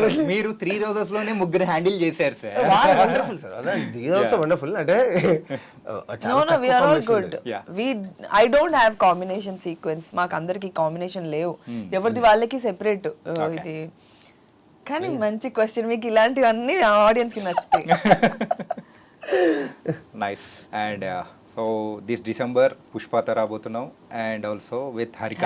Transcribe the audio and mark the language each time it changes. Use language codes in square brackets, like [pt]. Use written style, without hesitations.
[te] మీరు 3 రోజెస్ లోనే ముగ్గురు హ్యాండిల్ చేశారు sir. [en] Wonderful sir. These are also wonderful. [te] అంటే [en] no, we are all good. I don't have combination sequence. [te] మాకు అందరికి కాంబినేషన్ లేవు, ఎవరిది వాళ్ళకి సెపరేట్. ఇది కానీ మంచి క్వశ్చన్, మీకు ఇలాంటివన్నీ ఆడియన్స్ కి నచ్చుతాయి. [en] Nice. And so this December [te] పుష్పతో రాబోతున్నాం [en] And also with Harikatha.